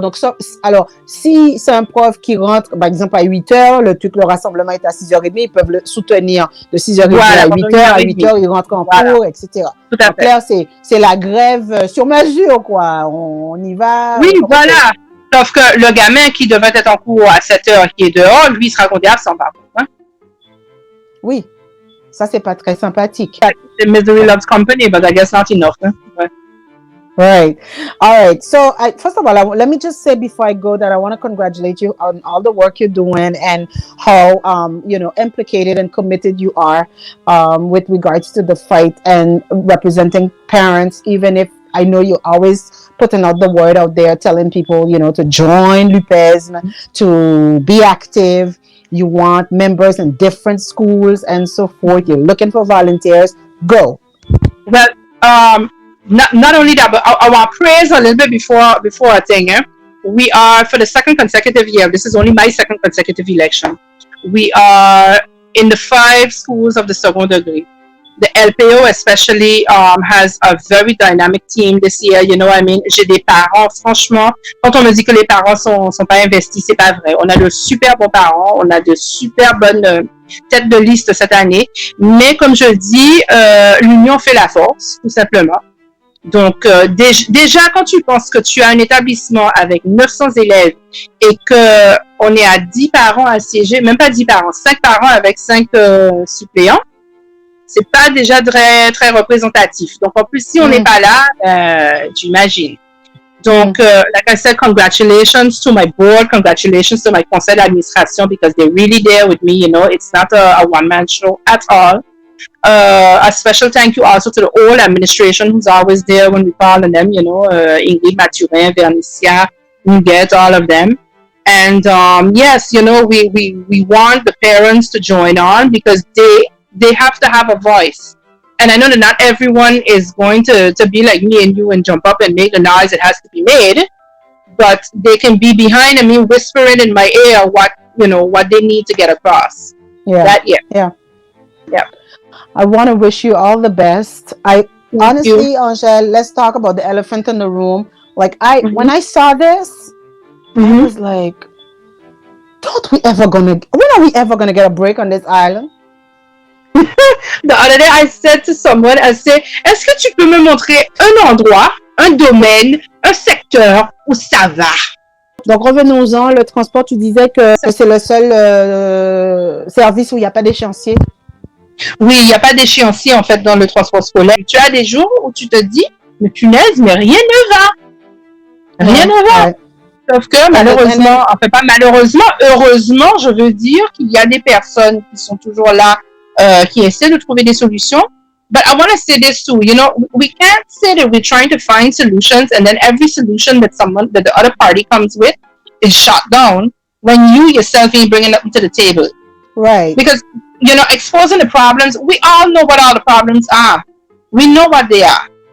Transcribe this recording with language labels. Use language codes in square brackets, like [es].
[fr] Donc alors, si c'est un prof qui rentre, par exemple, à 8h, le rassemblement est à 6h30, ils peuvent le soutenir de 6h30 à 8h, à 8h, ils rentrent en cours, etc. Tout à fait. Clair, c'est la grève sur mesure, quoi. On y va. Oui, voilà. Sauf que le gamin qui devait être en cours à 7h, qui est dehors, lui, il sera compté absent, par contre. Hein? Oui. Ça, c'est pas très sympathique. [en] The misery loves company, but I guess not enough. Huh? Right. All right. So, first of all, let me just say before I go that I want to congratulate you on all the work you're doing and how, implicated and committed you are with regards to the fight and representing parents, even if I know you're always putting out the word out there, telling people, to join UPESM, to be active. You want members in different schools and so forth. You're looking for volunteers. Go. Well, not only that, but I want to praise a little bit before I think. We are, for the second consecutive year, this is only my second consecutive election, we are in the 5 schools of the second degree. The LPO especially has a very dynamic team this year, you know what I mean? [fr] J'ai des parents, franchement, quand on me dit que les parents sont pas investis, c'est pas vrai. On a de super bons parents, on a de super bonnes têtes de liste cette année, mais comme je dis, l'union fait la force, tout simplement. Donc, déjà, quand tu penses que tu as un établissement avec 900 élèves et que on est à 10 parents assiégés, même pas 10 parents, 5 parents avec 5 suppléants, c'est pas déjà très, très représentatif. Donc, en plus, si on n'est pas là, tu imagines. [en] Donc, like I said, congratulations to my board, congratulations to my [fr] conseil d'administration [en] because they're really there with me, you know, it's not a one-man show at all. A special thank you also to the whole administration who's always there when we call on them, you know, Ingrid Mathurin, Vernicia, Nuguet, all of them. And yes, you know, we want the parents to join on because they have to have a voice. And I know that not everyone is going to be like me and you and jump up and make the noise that has to be made, but they can be behind me whispering in my ear what, you know, what they need to get across. Yeah. Yeah. I want to wish you all the best. Honestly, Angèle, let's talk about the elephant in the room. Like when I saw this, I was like, when are we ever gonna get a break on this island? The other day, I said to someone, I said, [fr] est-ce que tu peux me montrer un endroit, un domaine, un secteur où ça va? Donc, revenons-en. Le transport, tu disais que c'est le seul service où il n'y a pas d'échéancier. Oui, il n'y a pas d'échéancier, en fait, dans le transport scolaire. Tu as des jours où tu te dis, mais punaise, mais rien ne va. Rien ne va. Ouais. Sauf que malheureusement, enfin pas malheureusement, heureusement, je veux dire qu'il y a des personnes qui sont toujours là, qui essaient de trouver des solutions. [en] But I want to say this too, you know, we can't say that we're trying to find solutions and then every solution that the other party comes with is shot down when you yourself ain't bringing it to the table. Right. Because, you know, exposing the problems, we all know what all the problems are. We know what they are.